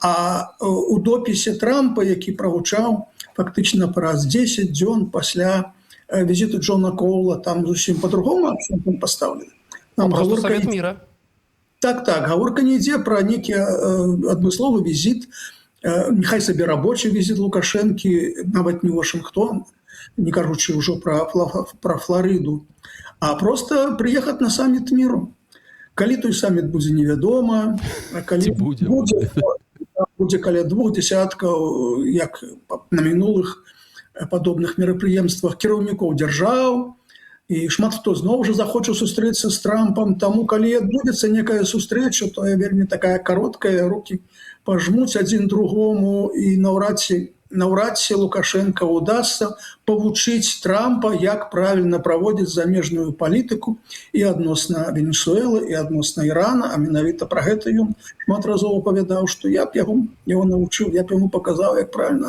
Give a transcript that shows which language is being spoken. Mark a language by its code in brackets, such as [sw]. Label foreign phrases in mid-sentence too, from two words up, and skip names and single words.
[be] А у допісе Трампа, які прагучаў фактычна праз 10 дзён пасля візіту Джона Коула, там зусім па-другому акцент пастаўлены. Просто Савет міра. Так, гаворка не ідзе пра некі адмысловы візіт, няхай сабе рабочы візіт Лукашэнкі, нават не Вашынгтон, не кажучы ўжо пра Флорыду, а просто [ru] приехать на саммит [be] миру. Калі той саміт будзе невядома, а калі будзе каля 2 десяткаў, як на мінулых падобных мерапрыемствах кіраўнікоў дзяржаў, і шмат хто зноў жа захоча сустрэцца з Трампам, таму калі адбудзецца некая сустрэча, то вельмі такая кароткая, рукі пажмуць адзін другому, і наўрад ці Лукашенко удасца павучыць Трампа, як правільна праводзіць замежную палітыку і адносна Венесуэлы, і адносна Ірана, а менавіта пра гэта ён шмат разоў апавядаў, што я б яго навучыў, я б яму паказаў, як правільна.